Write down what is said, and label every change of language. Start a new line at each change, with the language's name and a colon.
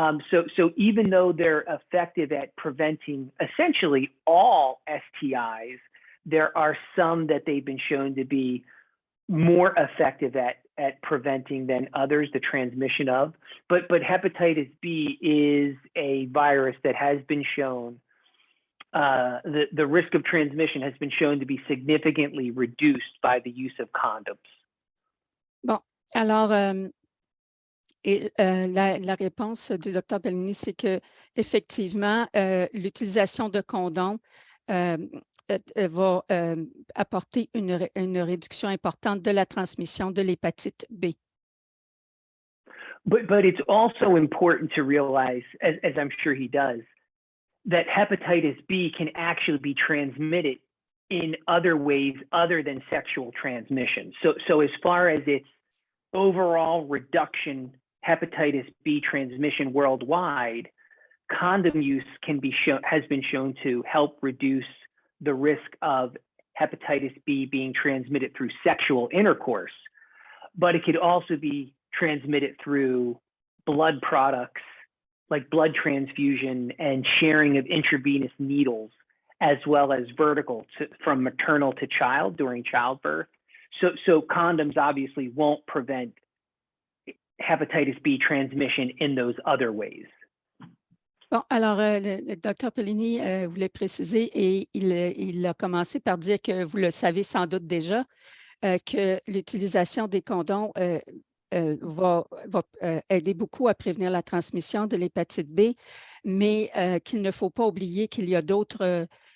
English: So even though they're effective at preventing essentially all STIs, there are some that they've been shown to be more effective at preventing than others, the transmission of. But hepatitis B is a virus that has been shown, the risk of transmission has been shown to be significantly reduced by the use of condoms.
French: Bon, alors, la réponse du Dr. Pellini, c'est que effectivement, l'utilisation de condoms va apporter une réduction importante de la transmission de l'hépatite B.
English: But it's also important to realize, as I'm sure he does, that hepatitis B can actually be transmitted in other ways other than sexual transmission. So as far as its overall reduction, hepatitis B transmission worldwide, condom use has been shown to help reduce the risk of hepatitis B being transmitted through sexual intercourse, but it could also be transmitted through blood products like blood transfusion and sharing of intravenous needles, as well as vertical from maternal to child during childbirth. So condoms obviously won't prevent hepatitis B transmission in those other ways.
French: Bon, alors, le Dr. Pellini voulait préciser et il a commencé par dire que vous le savez sans doute déjà, que l'utilisation des condoms va aider beaucoup à prévenir la transmission de l'hépatite B, mais qu'il ne faut pas oublier qu'il y a d'autres